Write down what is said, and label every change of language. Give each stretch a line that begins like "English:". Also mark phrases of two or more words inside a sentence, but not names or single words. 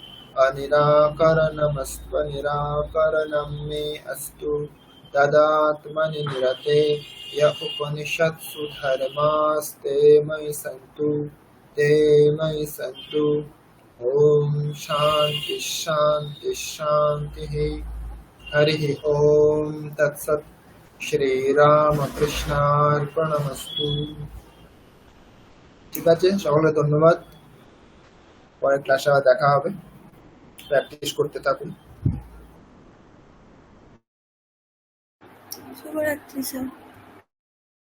Sanskrit: अनिराकरणमस्त्वनिराकरणं मे अस्तु तदात्मनि निरते य उपनिषत्सु धर्मास्ते मयि सन्तु ते मयि सन्तु। ॐ शान्ति शान्ति शान्तिः। हरिः ॐ तत्सत्। শ্রীরামকৃষ্ণার্পণমস্তু।
Bangla: ঠিক আছে, সকলে ধন্যবাদ। পরের ক্লাসে আবার দেখা হবে, প্র্যাকটিস করতে থাকুন। শুভরাত্রি স্যার।